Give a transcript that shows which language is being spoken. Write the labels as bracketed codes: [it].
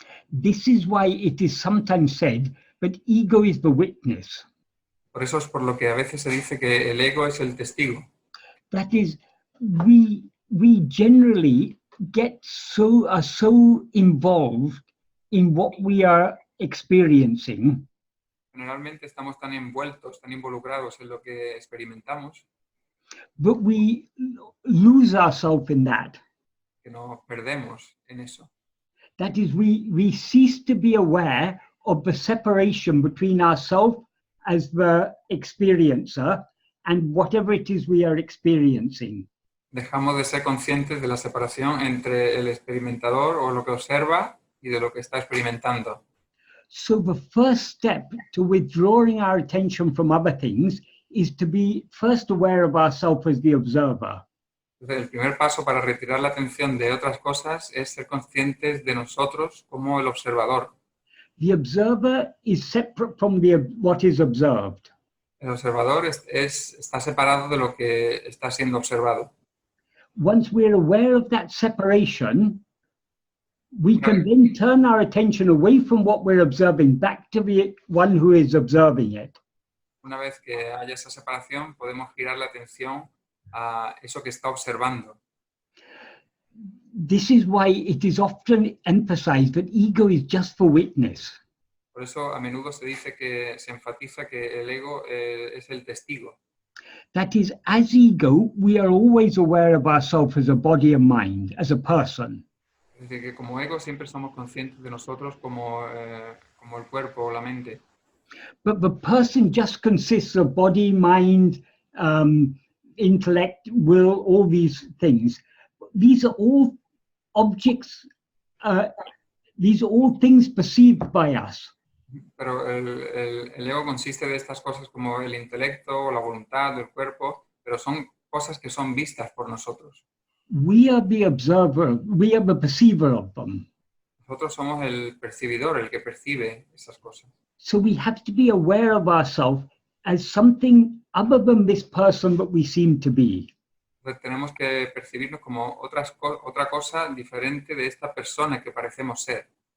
[en] This is why it is sometimes said, but ego is the witness. [es] Por eso es por lo que a veces se dice que el ego es el testigo. [en] That is, we generally are so involved in what we are experiencing [es] Generalmente estamos tan envueltos, tan involucrados en lo que experimentamos, [en] but we lose ourselves in that. [es] que nos perdemos en eso. [en] That is, we cease to be aware of the separation between ourselves as the experiencer and whatever it is we are experiencing. [es] Dejamos de ser conscientes de la separación entre el experimentador o lo que observa y de lo que está experimentando. [en] So the first step to withdrawing our attention from other things is to be first aware of ourselves as the observer. [es] Entonces, el primer paso para retirar la atención de otras cosas es ser conscientes de nosotros como el observador. [en] The observer is separate from what is observed. [es] El observador está separado de lo que está siendo observado. [en] Once we're aware of that separation, we can then turn our attention away from what we're observing back to the one who is observing it. [es] Una vez que haya esa separación, podemos girar la atención a eso que está observando. [en] This is why it is often emphasized that ego is just for witness. [es] Por eso a menudo se enfatiza que el ego es el testigo. [en] That is, as ego, we are always aware of ourselves as a body and mind, as a person. [es] Es decir, que como ego siempre somos conscientes de nosotros como el cuerpo o la mente. [en] But the person just consists of body, mind, intellect, will, all these things. These are all objects, these are all things perceived by us. [es] Pero el ego consiste de estas cosas como el intelecto, la voluntad, el cuerpo, pero son cosas que son vistas por nosotros. [en] We are the observer, we are the perceiver of them. [es] Nosotros somos el percibidor, el que percibe esas cosas. [en] So we have to be aware of ourselves as something other than this person that we seem to be. [es] Entonces tenemos que percibirnos como otra cosa diferente de esta persona que parecemos ser.